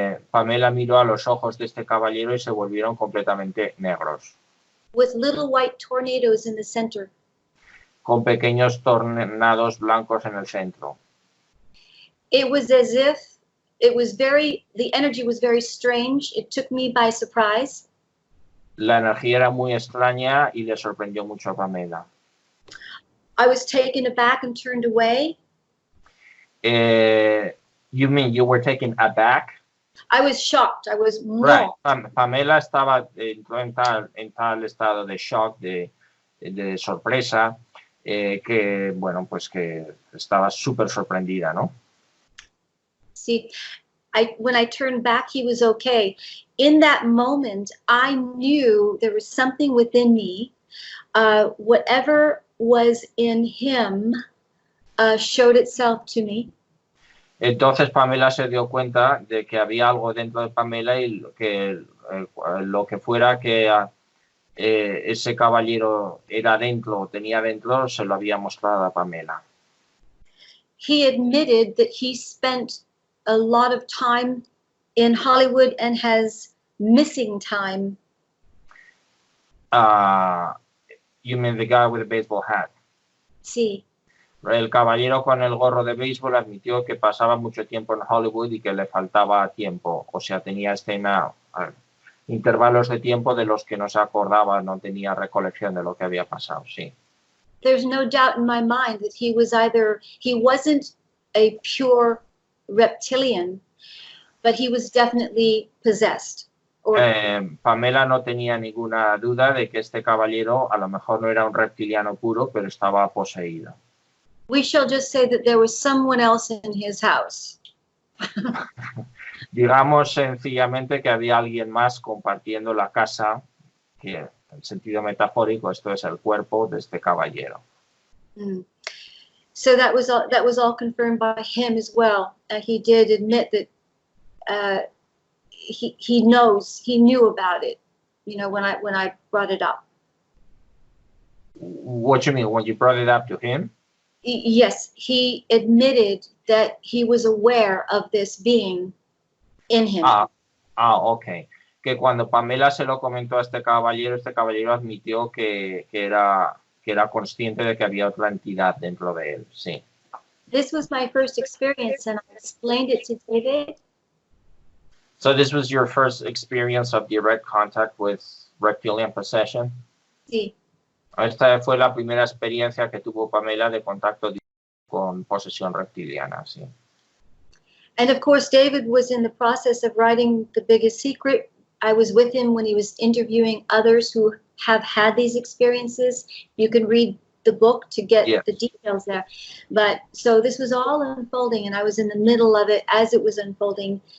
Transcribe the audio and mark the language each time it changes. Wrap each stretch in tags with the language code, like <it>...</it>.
<es>Pamela miró a los ojos de este caballero y se volvieron completamente negros.</es> <en>With little white tornadoes in the center.</en> <es>Con pequeños tornados blancos en el centro.</es> <en>It was as if the energy was very strange. It took me by surprise.</en> <es>La energía era muy extraña y le sorprendió mucho a Pamela.</es> <en>I was taken aback and turned away. You mean you were taken aback? I was shocked. I was right.</en> <es>Pamela entró en tal estado de shock, de sorpresa, que bueno, pues que estaba súper sorprendida, ¿no?</es> <en>See, when I turned back, he was okay. In that moment, I knew there was something within me. Whatever was in him showed itself to me.</en> <es>Entonces Pamela se dio cuenta de que había algo dentro de Pamela y que lo que fuera que ese caballero tenía dentro, se lo había mostrado a Pamela.</es> <en>He admitted that he spent a lot of time in Hollywood and has missing time. You mean the guy with the baseball hat?</en> <es>Sí. El caballero con el gorro de béisbol admitió que pasaba mucho tiempo en Hollywood y que le faltaba tiempo. O sea, tenía intervalos de tiempo de los que no se acordaba, no tenía recolección de lo que había pasado, sí.</es> <en>There's no doubt in my mind that he wasn't a pure reptilian, but he was definitely possessed.</en> <es>Pamela no tenía ninguna duda de que este caballero a lo mejor no era un reptiliano puro, pero estaba poseído.</es> <en>We shall just say that there was someone else in his house.</en> <es>Digamos sencillamente que había alguien más compartiendo la casa, que en sentido metafórico esto es el cuerpo de este caballero.</es> <en>So that was all confirmed by him as well. He did admit that he knew about it, you know, when I brought it up. What do you mean, when you brought it up to him? Yes, he admitted that he was aware of this being in him. Ok.</en> <es>Que cuando Pamela se lo comentó a este caballero admitió que era consciente de que había otra entidad dentro de él, sí.</es> <en>This was my first experience and I explained it to David. So this was your first experience of direct contact with reptilian possession?</en> <es>Sí. Esta fue la primera experiencia que tuvo Pamela de contacto con posesión reptiliana, sí.</es> <en>And of course, David was in the process of writing The Biggest Secret. I was with him when he was interviewing others who have had these experiences. You can read the book to get the details there. But so this was all unfolding and I was in the middle of it as it was unfolding.</en>